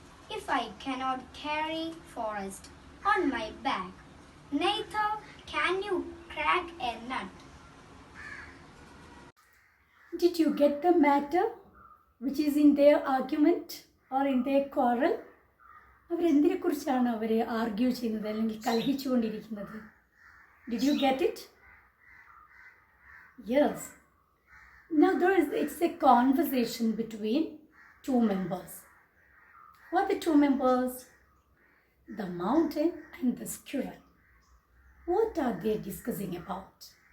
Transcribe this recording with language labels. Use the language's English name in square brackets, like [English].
[English] If I cannot carry forest on my back, neither can you crack a nut. Did you get the matter which is in their argument or in their quarrel? [Malayalam] അവരെന്തിനെക്കുറിച്ചാണ് our argue ചെയ്യുന്നത് അല്ലെങ്കിൽ കലഹിച്ചുകൊണ്ടിരിക്കുന്നത്? [English] Did you get it? Yes. Now it's a conversation between two members. What are the two members? The mountain and the squirrel. What are they discussing about?